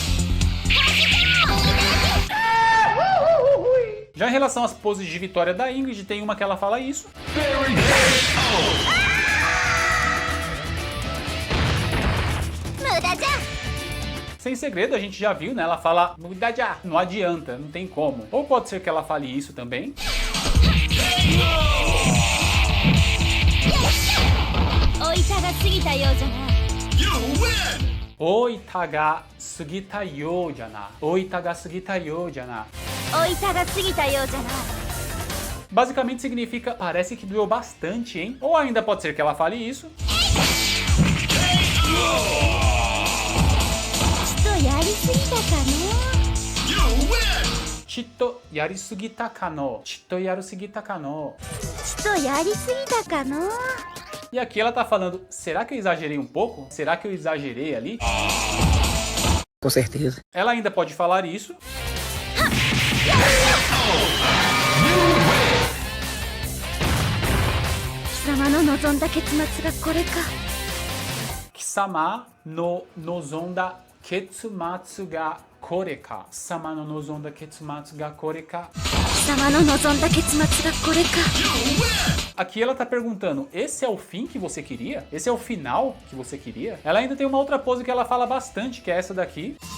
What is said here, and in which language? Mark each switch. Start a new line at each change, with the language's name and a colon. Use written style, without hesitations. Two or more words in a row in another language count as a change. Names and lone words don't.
Portuguese: Já em relação às poses de vitória da Ingrid, tem uma que ela fala isso. Sem segredo, a gente já viu, né? Ela fala Mudaja, não adianta, não tem como. Ou pode ser que ela fale isso também.
Japanese: おいたが過ぎたようじゃな. おいたが過ぎたようじゃな.
Portuguese: Basicamente significa parece que doeu bastante, hein? Ou ainda pode ser que ela fale isso.
Japanese: ちとやりすぎたかの. ちとやりすぎたかの.
Portuguese: E aqui ela tá falando, será que eu exagerei um pouco? Será que eu exagerei ali? Com certeza. Ela ainda pode falar isso.
Japanese: 貴様の望んだ結末がこれか. 貴様の望んだ結末がこれか.
Portuguese: Aqui ela tá perguntando, esse é o fim que você queria? Esse é o final que você queria? Ela ainda tem uma outra pose que ela fala bastante, que é essa daqui.